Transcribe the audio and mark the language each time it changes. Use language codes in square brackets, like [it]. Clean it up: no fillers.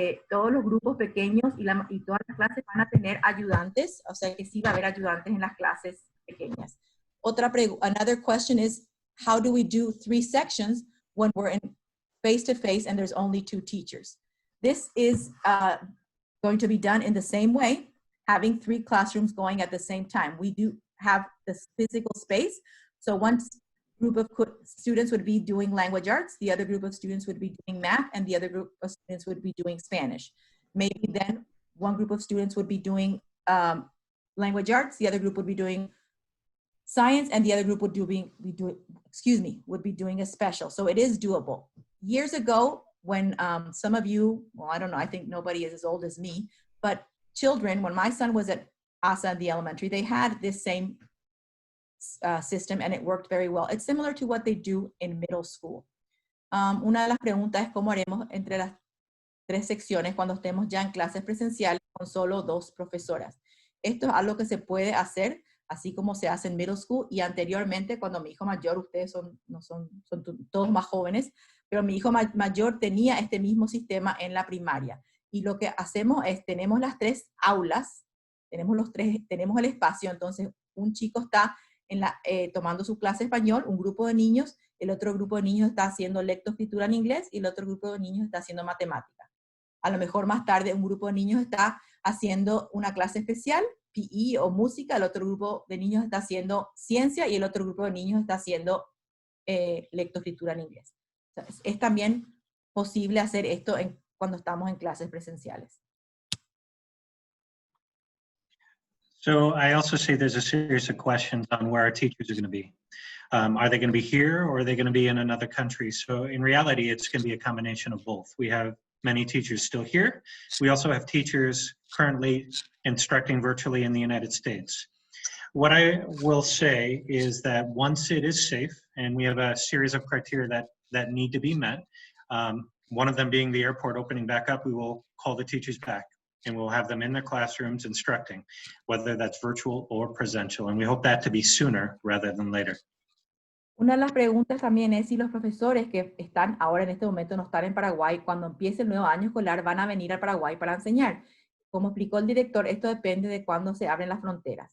[es] Todos los grupos pequeños y todas las clases van a tener ayudantes. O sea que sí va a haber ayudantes en las clases pequeñas. [en] Another question is, how do we do 3 sections when we're in face-to-face and there's only 2 teachers? This is going to be done in the same way, having 3 classrooms going at the same time. We do have this physical space. So one group of students would be doing language arts, the other group of students would be doing math, and the other group of students would be doing Spanish. Maybe then one group of students would be doing language arts, the other group would be doing science, and the other group would be doing a special. So it is doable. Years ago, when some of you, well, I don't know, I think nobody is as old as me, but children, when my son was at ASA in the elementary, they had this same system and it worked very well. It's similar to what they do in middle school. [es] Una de las preguntas es cómo haremos entre las 3 secciones cuando estemos ya en clases presenciales con solo 2 profesoras. Esto es algo que se puede hacer así como se hace en middle school, y anteriormente cuando mi hijo mayor, ustedes son todos más jóvenes, pero mi hijo mayor tenía este mismo sistema en la primaria. Y lo que hacemos es, tenemos las 3 aulas tenemos el espacio, entonces un chico está tomando su clase de español, un grupo de niños, el otro grupo de niños está haciendo lectoescritura en inglés y el otro grupo de niños está haciendo matemática. A lo mejor más tarde un grupo de niños está haciendo una clase especial, PE o música, el otro grupo de niños está haciendo ciencia y el otro grupo de niños está haciendo lectoescritura en inglés. O sea, es también posible hacer esto cuando estamos en clases presenciales. [en] So I also see there's a series of questions on where our teachers are going to be. Are they going to be here or are they going to be in another country? So in reality, it's going to be a combination of both. We have many teachers still here. We also have teachers currently instructing virtually in the United States. What I will say is that once it is safe, and we have a series of criteria that need to be met, one of them being the airport opening back up, we will call the teachers back. And we'll have them in their classrooms instructing, whether that's virtual or presential. And we hope that to be sooner rather than later. [es] Una de las preguntas también es si los profesores que están ahora en este momento no están en Paraguay, cuando empiece el nuevo año escolar van a venir a Paraguay para enseñar. Como explicó el director, esto depende de cuándo se abren las fronteras.